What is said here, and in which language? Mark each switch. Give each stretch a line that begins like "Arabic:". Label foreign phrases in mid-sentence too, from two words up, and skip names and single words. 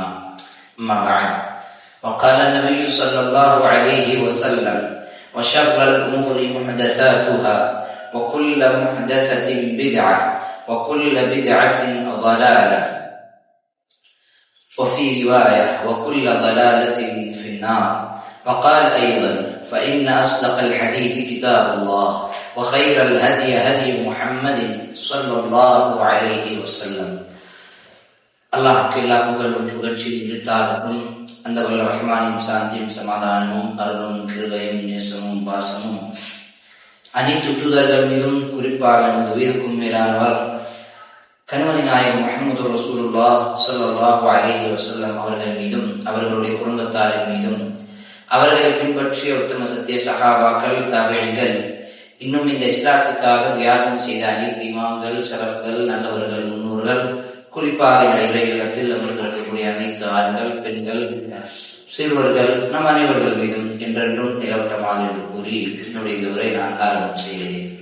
Arabic: أما بعد، وقال النبي صلى الله عليه وسلم وشر الأمور محدثاتها وكل محدثة بدعة وكل بدعة ضلالة وفي رواية وكل ضلالة في النار. وقال أيضا فإن أصدق الحديث كتاب الله وخير الهدي هدي محمد صلى الله عليه وسلم.
Tamil: அல்லாஹ்க்கு எல்லா புகழும் புகழ்ச்சியும் உரித்தாகட்டும். அந்த வல்ல ரஹ்மானின் சாந்தியும் சமாதானமும் அருளும் கிருபையும் நேசமும் பாசமும் அனைத்து தூதர்கள் மீதும் குறிப்பாக நமது உயிருக்கும் மேலானவர் கண்மணி நாயகம் முஹம்மது
Arabic: رسول الله صلى الله عليه وسلم
Tamil: அவர்கள் மீதும் அவர்களுடைய குடும்பத்தாரின் மீதும் அவர்களை பின்பற்றிய உத்தம சத்திய சஹாபாக்கள் தாபிஈன்கள் இன்னும் இந்த இஸ்லாத்துக்காக தியாகம் செய்த அனைத்து இமாம்கள் ஸலஃப்கள் நல்லவர்கள் முன்னோர்கள் குறிப்பாக இந்த இறையிலத்தில் அமர்ந்திருக்கக்கூடிய அனைத்து ஆண்கள் பெண்கள் சிறுவர்கள் நம் அனைவர்கள் மீதும் என்றென்றும் நிலவட்டமாக என்று கூறி என்னுடைய இந்த உரை நான் ஆரம்பம் செய்கிறேன்.